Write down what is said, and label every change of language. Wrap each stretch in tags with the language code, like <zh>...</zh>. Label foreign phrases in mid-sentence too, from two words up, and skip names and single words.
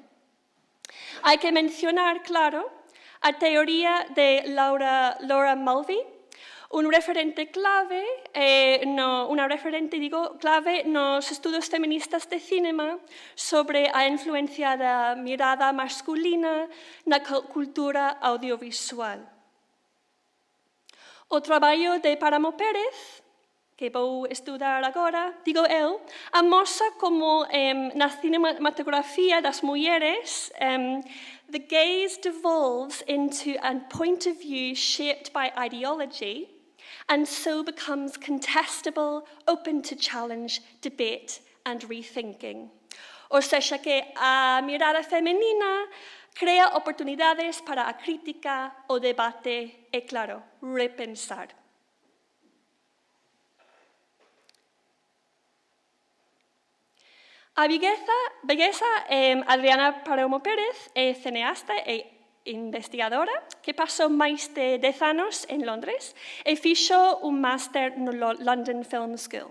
<gl>Hai que mencionar, claro, a teoría de Laura Mulvey, un referente clave, clave nos estudos feministas de cinema sobre a influencia da mirada masculina na cultura audiovisual. O traballo de Páramo Pérez que vou estudar agora, digo eu, amosa como na cinematografía das mulleres</gl> <en>the gaze devolves into a point of view shaped by ideology and so becomes contestable, open to challenge, debate and rethinking.</en> <gl>O seja que a mirada femenina crea oportunidades para a crítica, o debate e, claro, repensar. A viguesa Adriana Paramo Pérez é cineasta e investigadora que pasou máis de 10 anos en Londres e fixo un máster no London Film School.</gl>